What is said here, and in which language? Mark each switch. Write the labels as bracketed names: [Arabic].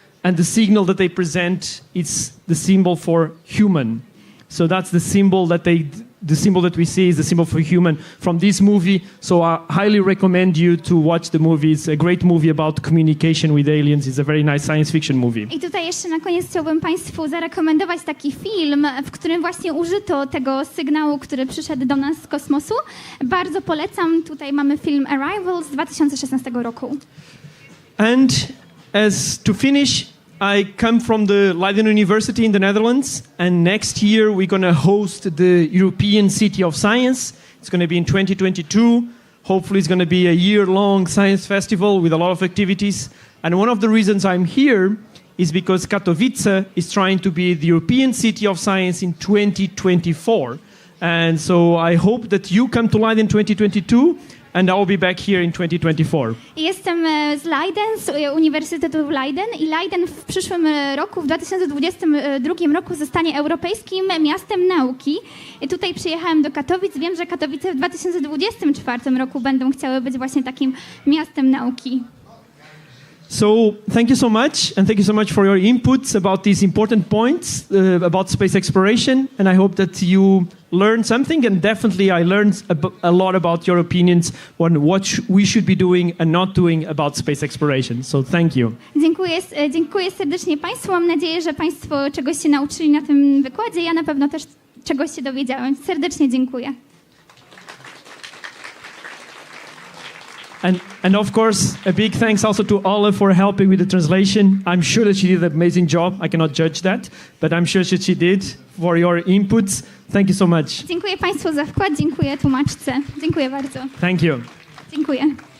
[English] And the signal that they present is the symbol for human. So that's the symbol that they the symbol that we see is the symbol for human from this movie. So I highly recommend you to watch the movie. It's a great movie about communication with aliens. It's a very nice science fiction movie. [Polish] I tutaj jeszcze na koniec chciałbym Państwu zarekomendować taki film, w którym właśnie użyto tego sygnału, który przyszedł do nas z kosmosu. Bardzo polecam. Tutaj mamy film Arrival z 2016 roku. [English] And as to finish, I come from the Leiden University in the Netherlands, and next year we're going to host the European City of Science. It's going to be in 2022. Hopefully it's going to be a year-long science festival with a lot of activities. And one of the reasons I'm here is because Katowice is trying to be the European City of Science in 2024. And so I hope that you come to Leiden in 2022, and I'll be back here in 2024. [Polish] Jestem z Leiden, z Uniwersytetu w Leiden i Leiden w przyszłym roku, w 2022 roku zostanie Europejskim Miastem Nauki. I tutaj przyjechałem do Katowic. Wiem, że Katowice w 2024 roku będą chciały być właśnie takim miastem nauki. [English] So thank you so much, and thank you so much for your inputs about these important points about space exploration. And I hope that you learned something, and definitely I learned a lot about your opinions on what we should be doing and not doing about space exploration. So thank you. [Polish] Dziękuję serdecznie Państwu. Mam nadzieję, że Państwo czegoś się nauczyli na tym wykładzie. Ja na pewno też czegoś się dowiedziałem. Serdecznie dziękuję. [English] And of course, a big thanks also to Ola for helping with the translation. I'm sure that she did an amazing job. I cannot judge that, but I'm sure that she did for your inputs. Thank you so much. [Polish] Dziękuję Państwu za wkład, dziękuję tłumaczce. Dziękuję bardzo. [English] Thank you. [Polish] Dziękuję.